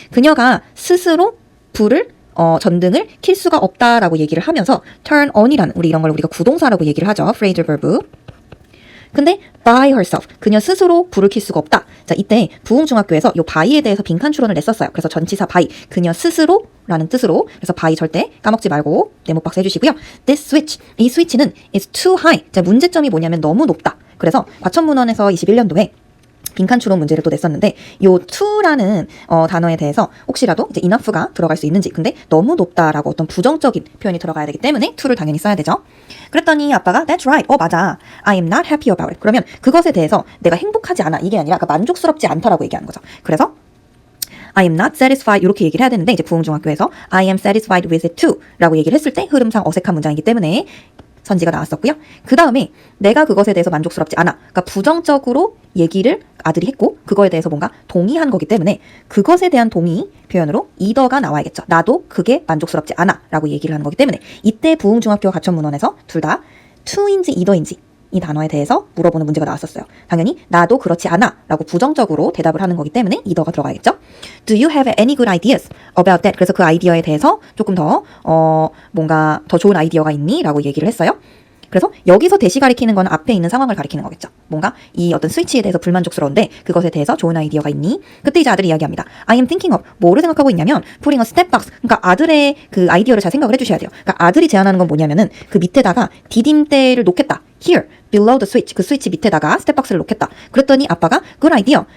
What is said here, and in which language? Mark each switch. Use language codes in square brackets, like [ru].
[ko] 그녀가 스스로 불을 전등을 킬 수가 없다라고 얘기를 하면서 turn on이라는 우리 이런 걸 우리가 구동사라고 얘기를 하죠. [en] phrasal verb. [ko] 근데 [en] by herself, [ko] 그녀 스스로 불을 켤 수가 없다. 자, 이때 부흥중학교에서 요 by에 대해서 빈칸 추론을 냈었어요. 그래서 전치사 by, 그녀 스스로라는 뜻으로. 그래서 by 절대 까먹지 말고 네모 박스 해주시고요. [en] This switch, [ko] 이 스위치는 [en] is too high. [ko] 자, 문제점이 뭐냐면 너무 높다. 그래서 과천문헌에서 21년도에 빈칸 추론 문제를 또 냈었는데 요 to라는 단어에 대해서 혹시라도 이제 enough가 들어갈 수 있는지, 근데 너무 높다라고 어떤 부정적인 표현이 들어가야 되기 때문에 to를 당연히 써야 되죠. 그랬더니 아빠가 [en] That's right. [ko] 맞아. [en] I am not happy about it. [ko] 그러면 그것에 대해서 내가 행복하지 않아. 이게 아니라 그러니까 만족스럽지 않다라고 얘기하는 거죠. 그래서 [en] I am not satisfied [ko] 이렇게 얘기를 해야 되는데 이제 부흥중학교에서 [en] I am satisfied with it too [ko] 라고 얘기를 했을 때 흐름상 어색한 문장이기 때문에 선지가 나왔었고요. 그 다음에 내가 그것에 대해서 만족스럽지 않아. 그러니까 부정적으로 얘기를 아들이 했고 그거에 대해서 뭔가 동의한 거기 때문에 그것에 대한 동의 표현으로 either가 나와야겠죠. 나도 그게 만족스럽지 않아 라고 얘기를 하는 거기 때문에 이때 부흥중학교 가천문헌에서 둘 다 to인지 either인지 이 단어에 대해서 물어보는 문제가 나왔었어요. 당연히 나도 그렇지 않아 라고 부정적으로 대답을 하는 거기 때문에 either가 들어가야겠죠. [en] Do you have any good ideas about that? [ko] 그래서 그 아이디어에 대해서 조금 더 뭔가 더 좋은 아이디어가 있니? 라고 얘기를 했어요. 그래서 여기서 대시 가리키는 건 앞에 있는 상황을 가리키는 거겠죠. 뭔가 이 어떤 스위치에 대해서 불만족스러운데 그것에 대해서 좋은 아이디어가 있니? 그때 이제 아들이 이야기합니다. [en] I am thinking of [ko] 뭐를 생각하고 있냐면 [en] putting a step box. [ko] 그러니까 아들의 그 아이디어를 잘 생각을 해주셔야 돼요. 그러니까 아들이 제안하는 건 뭐냐면은 그 밑에다가 디딤대를 놓겠다. [en] Here, below the switch. [ko] 그 스위치 밑에다가 스텝박스를 놓겠다. 그랬더니 아빠가 good idea.